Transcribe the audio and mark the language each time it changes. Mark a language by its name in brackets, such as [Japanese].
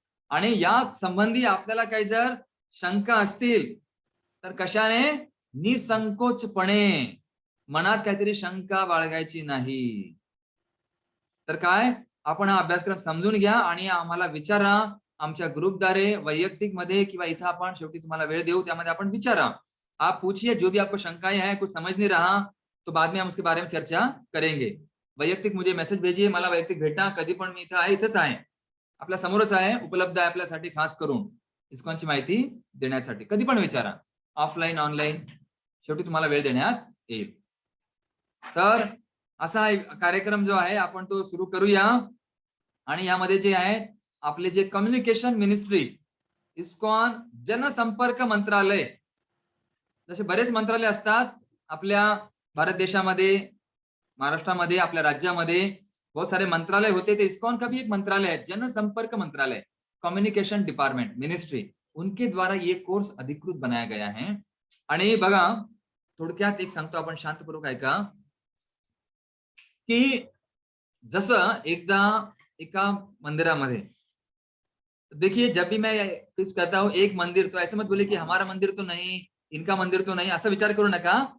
[Marathi] आणि या संबंधी आपल्याला काही जर शंका असतील तर कशाने? निसंकोचपणे, मनात काहीतरी शंका बाळगायची नाही. तर काय, आपण हा अभ्यासक्रम समजून घ्या आणि आम्हाला विचारा. आमच्या ग्रुपद्वारे, वैयक्तिक मध्ये किंवा इथं आपण शेवटी तुम्हाला वेळ देऊ, त्यामध्ये आपण विचारा. [Hindi] आप पूछिए, जो भी आपको शंकाएं हैं, कुछ समझ नहीं रहा तो बाद में हम उसके बारे में चर्चा करेंगे. वैयक्तिक मुझे मेसेज भेजिए, [Marathi] मला वैयक्तिक भेटा. कधी पण मी इथं आहे, इथंच आहे, आपल्या समोरच आहे, उपलब्ध आहे आपल्यासाठी खास करून इस्कॉनची माहिती देण्यासाठी. कधी पण विचारा, ऑफलाईन ऑनलाईन, शेवटी तुम्हाला वेळ देण्यात येईल. तर असा कार्यक्रम जो आहे आपण तो सुरू करूया. आणि यामध्ये जे आहे आपले जे कम्युनिकेशन मिनिस्ट्री, इस्कॉन जनसंपर्क मंत्रालय, जसे बरेच मंत्रालय असतात आपल्या भारत देशामध्ये, महाराष्ट्रामध्ये, आपल्या राज्यामध्ये [Hindi] बहुत सारे [Marathi] मंत्रालय होते. [Hindi] तो इस्कॉन का भी एक मंत्रालय है, जनसंपर्क मंत्रालय, कम्युनिकेशन डिपार्टमेंट, मिनिस्ट्री, उनके द्वारा ये कोर्स अधिकृत बनाया गया है. [Marathi] आणि बघा, थोडक्यात एक सांगतो, आपण शांतपूर्वक ऐका. की जसं एकदा एका मंदिरामध्ये, [Hindi] देखिए जब भी मैं कुछ कहता हूं एक मंदिर, तो ऐसे मत बोले की हमारा मंदिर तो नहीं, इनका मंदिर तो [Marathi] नाही, असा विचार करू नका.